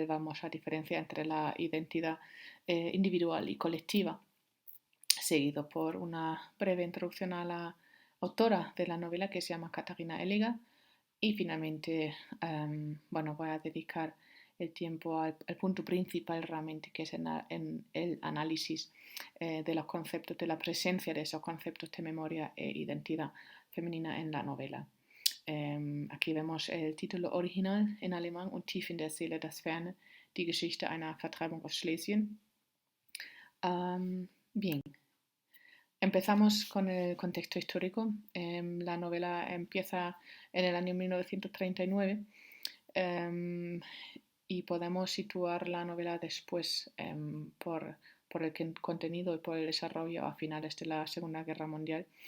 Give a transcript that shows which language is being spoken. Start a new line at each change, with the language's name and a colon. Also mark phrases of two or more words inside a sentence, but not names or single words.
Spanish: vamos a diferenciar entre la identidad individual y colectiva, seguido por una breve introducción a la autora de la novela, que se llama Katarina Elliger, y finalmente voy a dedicar el tiempo al punto principal realmente, que es en el análisis de los conceptos, de la presencia de esos conceptos de memoria e identidad femenina en la novela. Aquí vemos el título original en alemán:
German: Und tief in der Seele das Ferne, die Geschichte einer Vertreibung aus Schlesien.
Spanish: Bien, empezamos con el contexto histórico. La novela empieza en el año 1939 y podemos situar la novela después por el contenido y por el desarrollo a finales de la Segunda Guerra Mundial,